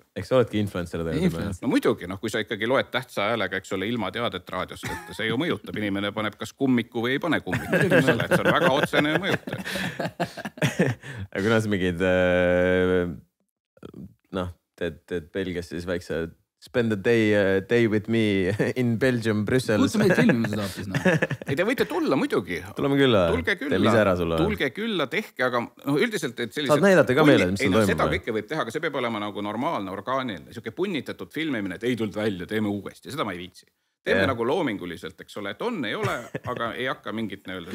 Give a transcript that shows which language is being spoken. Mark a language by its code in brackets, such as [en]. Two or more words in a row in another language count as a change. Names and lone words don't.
[et] Eks sa oledki influencer teada? No muidugi, kui sa ikkagi loed tähtsa häälega, eks ole, ilma teadet raadios, et see ju mõjutab. Inimene paneb kas kummiku või ei pane kummiku. See on väga otsene mõjutab. Aga kuna sa mingid, teed Belgias siis väikse [en] spend a day with me in Belgium, [et] Brüssel. Kutsu meid filmima seda hoopis, Ei, te võite tulla muidugi. Tuleme külla. Teeme ise ära sulle. Tulge külla, tehke, aga üldiselt, et sellised... Saad näidata ka meile, mis seal toimub. Seda kõike võib teha, aga see peab olema nagu normaalne, orgaaniline. Siuke punnitatud filmimine, et ei tulnud välja, teeme uuesti. Seda ma ei viitsi. Teeme nagu loominguliselt, eks ole, et on, ei ole, aga ei hakka mingit neöelda.